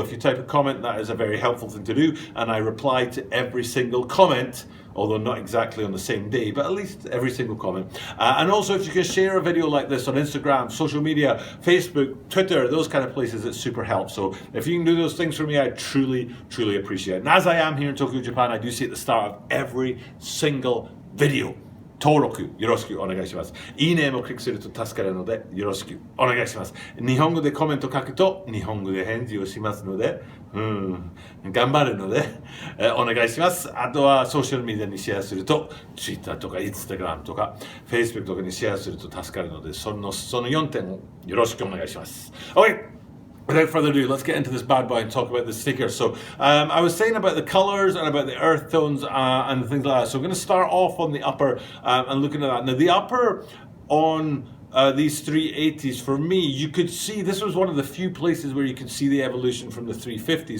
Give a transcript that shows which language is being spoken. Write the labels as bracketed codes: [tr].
[en] If you type a comment, that is a very helpful thing to do, and I reply to every single comment, although not exactly on the same day, but at least every single comment. And also, if you can share a video like this on Instagram, social media, Facebook, Twitter, those kind of places, it super helps. So if you can do those things for me, I truly appreciate it. And as I am here in Tokyo, Japan, I do see at the start of every single video, [ja] 登録よろしくお願いします。いいねもクリックすると助かるのでよろしくお願いします。日本語でコメント書くと日本語で返事をしますので、頑張るので、お願いします。あとはソーシャルメディアにシェアすると Twitter とか Instagram とか Facebook とかにシェアすると助かるので、その4点をよろしくお願いします。 [en] Okay.Without further ado, let's get into this bad boy and talk about the sneakers. So, I was saying about the colors and about the earth tones and things like that. So, we're going to start off on the upper and looking at that. Now, the upper on these 380s, for me, you could see this was one of the few places where you could see the evolution from the 350s.